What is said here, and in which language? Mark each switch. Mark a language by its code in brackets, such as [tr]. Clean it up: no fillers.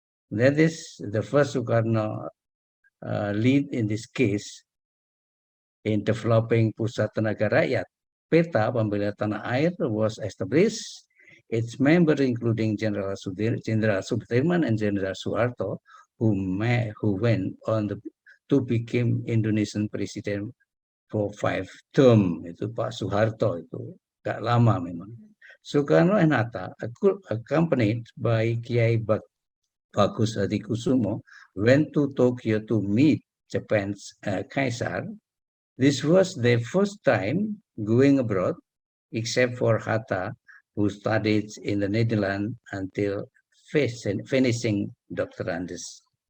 [en] That is the first Soekarno lead in this case in developing Pusat Tenaga Rakyat. Peta Pembela Tanah Air was established. Its members including General Sudirman and General Suharto, who went on to become Indonesian president for 5 term. [id] Itu Pak Suharto itu gak lama memang. [en] Soekarno and Hatta, accompanied by Kiai Bagus Hadikusumo, went to Tokyo to meet Japan's Kaisar. This was their first time going abroad, except for Hatta, who studied in the Netherlands until finishing doctorandus.